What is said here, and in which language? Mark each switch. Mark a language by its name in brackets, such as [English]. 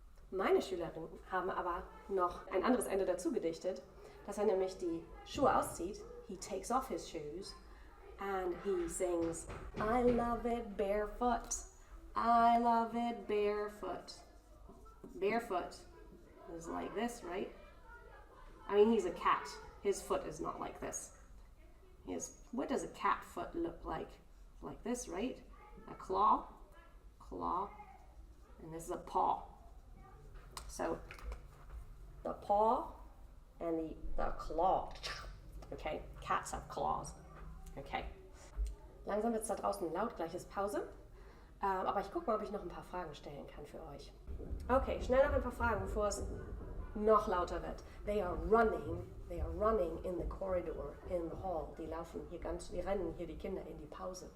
[German] Meine Schülerinnen haben aber noch ein anderes Ende dazu gedichtet, dass nämlich die Schuhe auszieht. [English] He takes off his shoes and he sings, I love it barefoot. I love it barefoot. Barefoot is like this, right? I mean, he's a cat. His foot is not like this. What does a cat foot look like? Like this, right? A claw, and this is a paw. So the paw and the claw. Okay, cats have claws. Okay. [German] Langsam wird es da draußen laut, gleich ist Pause. Aber ich gucke mal, ob ich noch ein paar Fragen stellen kann für euch. Okay, schnell noch ein paar Fragen, bevor es noch lauter wird. [English] They are running in the corridor, in the hall. [German] Die rennen hier die Kinder in die Pause.